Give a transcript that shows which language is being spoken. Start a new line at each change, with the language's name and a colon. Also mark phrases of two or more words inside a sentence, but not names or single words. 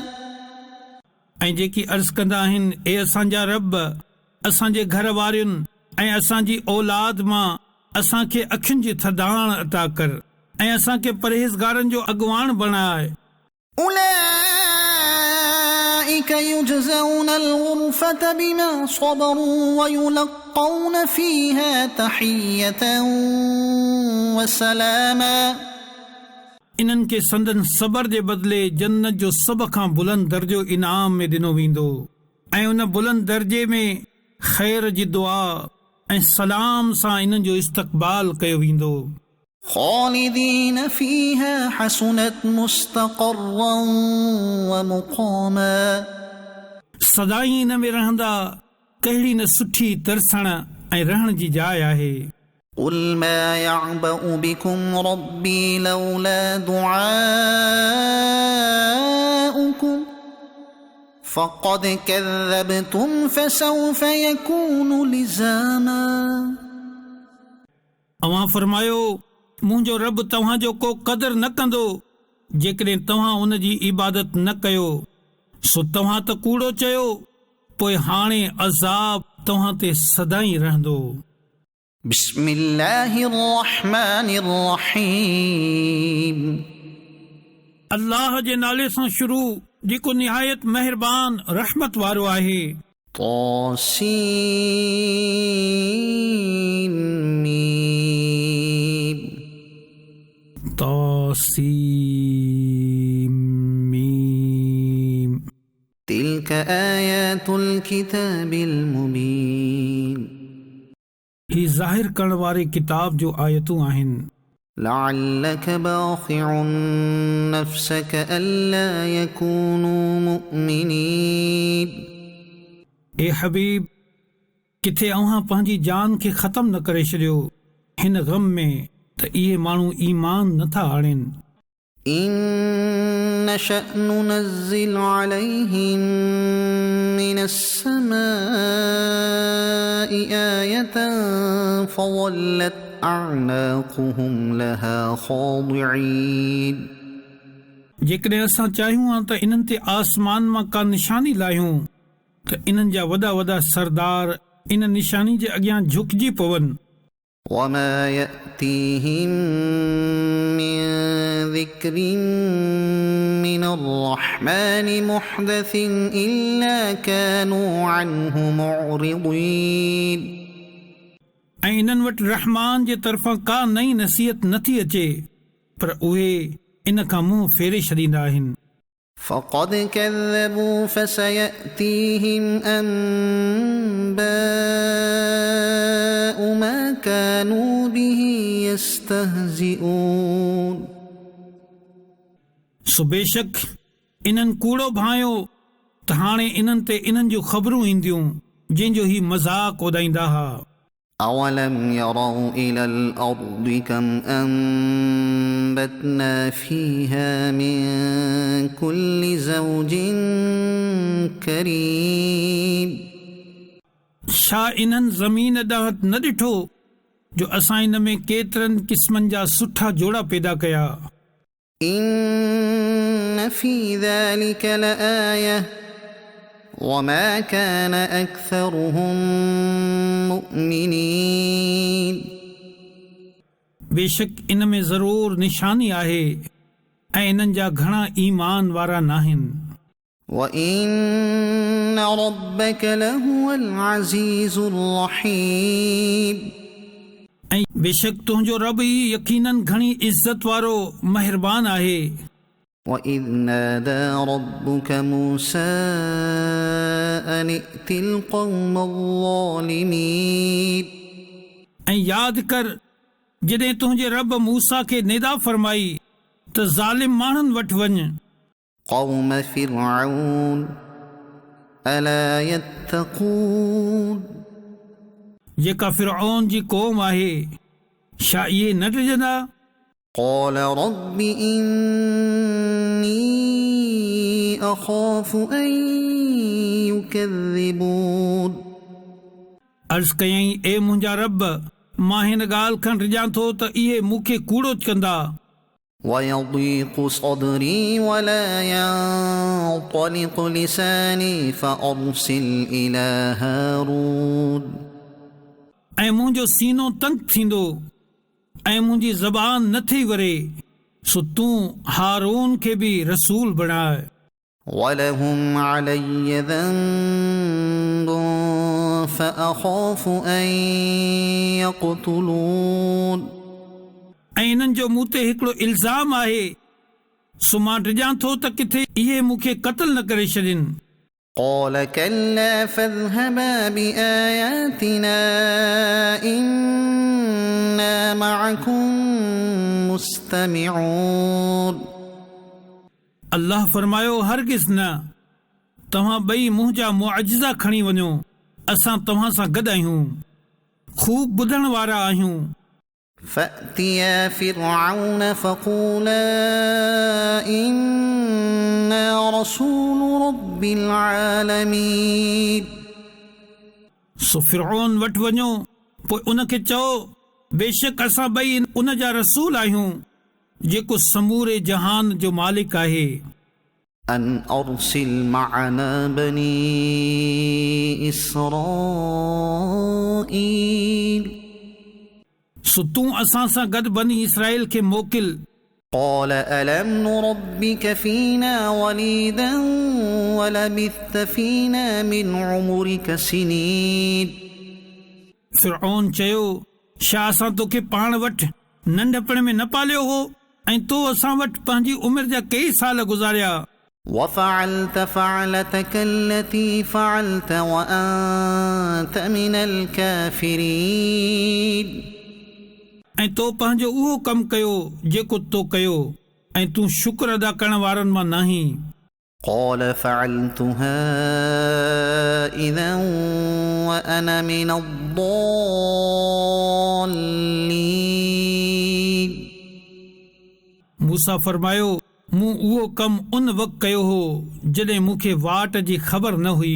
Sindhi: ऐं जेकी अर्ज़ कंदा आहिनि ए असांजा रब असांजे घर वारियुनि ऐं असांजी औलाद मां असांखे अखियुनि जी थधाण अता कर ऐं असांखे परहेज़गारनि जो अॻुवाण बणाए।
Arabic: أولئك يجزون الغرفة بما صبروا ويلقون فيها تحية وسلاما
Sindhi: इन्हनि खे संदन सबर जे बदिले जन्नत जो सभ खां बुलंद दर्जो इनाम में ॾिनो वेंदो ऐं उन बुलंद दर्जे में ख़ैर जी दुआ ऐं सलाम सां इन्हनि जो इस्तक़बाल कयो वेंदो।
Arabic: خالدين فيها حسنت مستقرا ومقاما
Sindhi: सदाई इन में रहंदा कहिड़ी न सुठी तरसण ऐं रहण जी जाइ आहे।
Arabic: قل ما يعبأ بكم ربي لولا دعاؤكم فقد كذبتم فسوف يكون لزاما
Sindhi: अवां फरमायो मुंहिंजो रब तव्हांजो को क़दर न कंदो जेकॾहिं तव्हां उन जी इबादत न कयो सो तव्हां त कूड़ो चयो पोइ हाणे अज़ाब तव्हां ते सदाई रहंदो।
Arabic: بسم الله الرحمن الرحيم
Sindhi: अल्लाह जे नाले सां शुरू जेको निहायत महिरबान रहमत वारो आहे।
Arabic: طاسين ميم طاسيم ميم تلك آيات الكتاب المبين
Sindhi: ही ज़ाहिर करण वारे किताब जो आयतूं आहिनि।
Arabic: لعلك باخع نفسك ألا يكونوا مؤمنين
Sindhi: ए हबीब किथे अव्हां पंहिंजी जान खे ख़तम न करे छॾियो हिन ग़म में त इहे माण्हू ईमान नथा आणनि।
Arabic: إن نشأ ننزل عليهم من السماء آية فظلت أعناقهم لها خاضعين
Sindhi: जेकॾहिं असां चाहियूं हा त इन्हनि ते आसमान मां का निशानी लाहियूं त इन्हनि जा वॾा वॾा सरदार इन निशानी जे अॻियां झुकिजी पवनि।
Arabic: وما يأتيهم من ذكر من الرحمن محدث إلا كانوا عنه معرضين
Sindhi: ऐं इन्हनि वटि रहमान जे तरफ़ां का नई नसीहत नथी अचे पर उहे इन खां मुंहुं फेरे छॾींदा आहिनि।
Arabic: فقد كذبوا فسيأتيهم أنباء ما كانوا به يستهزئون
Sindhi: सो बेशक इन्हनि कूड़ो भायो त हाणे इन्हनि ते इन्हनि जूं ख़बरूं ईंदियूं जंहिंजो ही मज़ाक उॾाईंदा हुआ
Arabic: أولم يروا إلى الأرض كم أنبتنا فيها من كل زوج كريم
Sindhi: छा इन्हनि ज़मीन ॾांहुं न ॾिठो जो असां इन में केतिरनि क़िस्मनि जा सुठा जोड़ा पैदा कया
Arabic: إن في ذلك لآية وما كان أكثرهم مؤمنين
Sindhi: बेशक इन में ज़रूर निशानी आहे ऐं इन्हनि जा घणा ईमान वारा नाहिनि
Arabic: وإن ربك لهو العزيز الرحيم
Sindhi: ऐं बेशक तुंहिंजो रब ई यकीनन घणी इज़त वारो महिरबान आहे
Arabic: وإذ نادى ربك موسى أن ائت القوم الظالمين
Sindhi: ऐं यादि कर जॾहिं तुंहिंजे रब मूसा खे निदा फरमाई त ज़ालिम माण्हुनि वटि वञ
Arabic: قوم فرعون ألا يتقون
Sindhi: जेका फिरऔन जी क़ौम आहे छा इहे न ॾिजंदा
Arabic: قال رب إني أخاف أن يكذبون
Sindhi: अर्ज़ कयईं ए मुंहिंजा रब मां हिन ॻाल्हि खां डिॼां थो त इहे मूंखे कूड़ो कंदा
Arabic: ويضيق صدري ولا ينطلق لساني فأرسل إلى هارون
Sindhi: ऐं मुंहिंजो सीनो तंग थींदो ऐं मुंहिंजी ज़बान नथी वरे सो तूं हारून खे बि रसूल बणाए
Arabic: ولهم علي ذنب فأخاف أن يقتلون
Sindhi: ऐं इन्हनि जो मूं ते हिकिड़ो इल्ज़ाम आहे सो मां डिॼां थो त किथे इहे मूंखे क़त्ल न करे छॾनि
Arabic: قال كلا فاذهبا بآياتنا إنا معكم مستمعون
Sindhi: अल्लाह फरमायो हरगिज़ न तव्हां ॿई मुंहिंजा मुआजिज़ा खणी वञो असां तव्हां सां गॾु आहियूं खूब ॿुधण वारा आहियूं
Arabic: فأتيا فرعون فقولا إنا رسول رب العالمين
Sindhi: सो फिरऔन वटि वञो पोइ उनखे चओ बेशक असां ॿई उन जा रसूल आहियूं जेको समूरे जहान जो मालिक आहे
Arabic: أن أرسل معنا بني إسرائيل
Sindhi: सो तूं असां सां गॾु बनी इसराइल खे मोकिल
Arabic: قال ألم نربك فينا وليدا ولبثت فينا من عمرك سنين
Sindhi: फिरऔन चयो छा असां तोखे पाण वटि नंढपण में न पालियो हो ऐं तो असां वटि पंहिंजी उमिरि जा कई साल गुज़ारिया
Arabic: وفعلت فعلتك التي فعلت وأنت من الكافرين
Sindhi: ऐं तो पंहिंजो उहो कमु कयो जेको तो कयो ऐं तूं शुक्र अदा करण वारनि मां नाहीं
Arabic: قال فعلتها إذا وأنا من الضالين
Sindhi: मूसा फरमायो मूं उहो कमु उन वक़्तु कयो हो जॾहिं मूंखे वाट जी ख़बर न हुई